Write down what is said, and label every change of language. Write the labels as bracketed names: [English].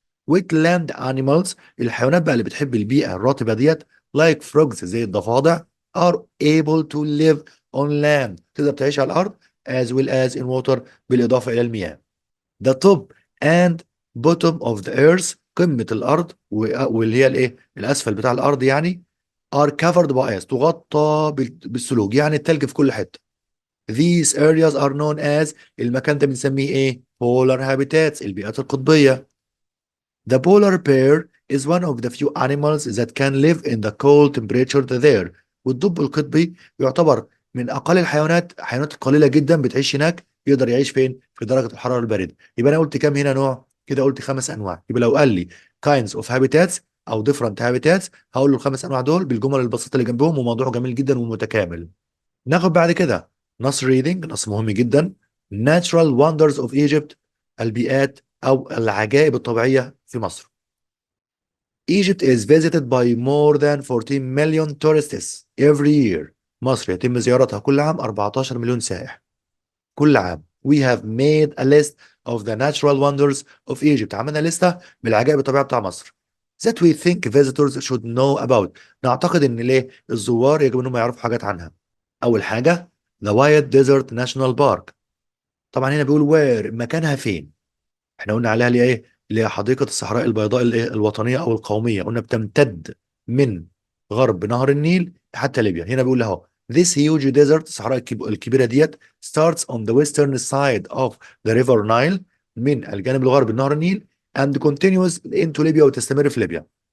[English] wetland animals، [Arabic] الحيوانات بقى اللي بتحب البيئة الرطبة ديت [English] like frogs، [Arabic] زي الضفادع [English] are able to live on land، [Arabic] تقدر تعيش على الأرض [English] as well as in water، [Arabic] بالإضافة إلى المياه. [English] the top and bottom of the earth، [Arabic] قمة الأرض واللي هي الإيه؟ الأسفل بتاع الأرض يعني [English] are covered by ice، [Arabic] تغطى بالثلوج، يعني التلج في كل حتة. [English] these areas are known as، [Arabic] المكان ده بنسميه إيه؟ [English] polar habitats، [Arabic] البيئات القطبية. [English] the polar bear is one of the few animals that can live in the cold temperature there، [Arabic] والدب القطبي يعتبر من أقل الحيوانات، حيوانات قليلة جدا بتعيش هناك، يقدر يعيش فين؟ في درجة الحرارة الباردة. يبقى أنا قلت كام هنا نوع؟ كده قلت 5 أنواع. يبقى لو قال لي kinds of habitats أو different habitats، هقول له ال5 أنواع دول بالجمل البسيطة اللي جنبهم، وموضوع جميل جدا ومتكامل. ناخد بعد كده نص reading، نص مهم جدا. [English] natural wonders of Egypt، [Arabic] البيئات أو العجائب الطبيعية في مصر. [English] Egypt is visited by more than 14 million tourists every year. [Arabic] مصر يتم زيارتها كل عام 14 مليون سائح كل عام. [English] We have made a list of the natural wonders of Egypt. [Arabic] عملنا لستة بالعجائب الطبيعية بتاع مصر [English] that we think visitors should know about. [Arabic] نعتقد ان ليه الزوار يجب انهم يعرفوا حاجات عنها. اول حاجة the White Desert National Park. طبعا هنا بيقول where، مكانها فين. احنا قلنا عليها اللي هي ايه؟ اللي هي حديقة الصحراء البيضاء الايه؟ الوطنية او القومية. قلنا بتمتد من غرب نهر النيل حتى ليبيا. هنا بيقول اهو [English] this huge desert، [Arabic] الصحراء الكبيرة ديت [English] starts on the western side of the river Nile، [Arabic] من الجانب الغربي لنهر النيل [English] and continues into [Arabic] ليبيا، وتستمر في ليبيا.